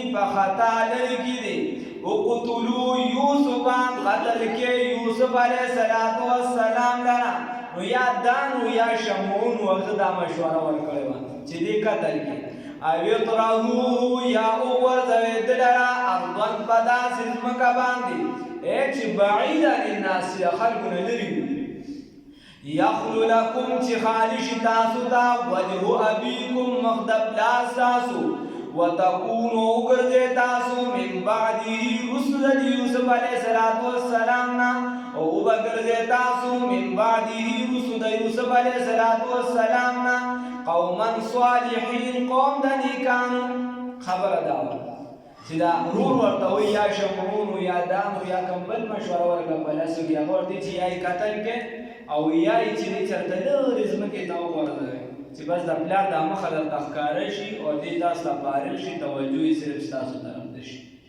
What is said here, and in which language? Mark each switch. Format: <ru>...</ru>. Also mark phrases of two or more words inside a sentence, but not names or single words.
<ps>په خطا لرې کې دی</ps> <ar>اقتلوا یوسف</ar> <ps>قتل کې یوسف</ps> <ar>علیه السلام</ar> <ps>لره نو یا دانو یا شمعون وخت دا مشوره ورکړې وه چې دې قتل کې او اطرحوه یا وغورځوئ ده لره ارضن په داسې ځمکه باندې چې</ps> <ar>بعیدا للناس</ar> <ps>د خلکو نه لرې وي</ps> <ar>یخلو لکم</ar> <ps>چې خالي شي تاسو ته</ps> <ar>وجه ابیکم</ar> <ps>مخ د پلار ستاسو وتكونوا وګرځئ تاسو</ps> <ar>من بعده رسل</ar> <ps>د یوسف</ps> <ar>علیه السلام</ar> <ps>نه او وګرځئ تاسو</ps> <ar>من بعده رسل</ar> <ps>د یوسف</ps> <ar>علیه السلام</ar> <ps>نه</ps> <ar>قوما صالحین</ar> <ps>قوم د نیکانو خبره دا چې دا رور ورته وایي یا شمعون یا دانو یا کوم بل مشوره ورکړه په لاسو کې هغه ورته چې یا یې قتل کې او یا یې چې دی چېرته لرې ځمکې ته وغورځوئ چې بس د پلار دا مخه درته ښکاره شي او دې تاسو ته فارغ شي توجه یې صرف ستاسو طرف ته شي</ps>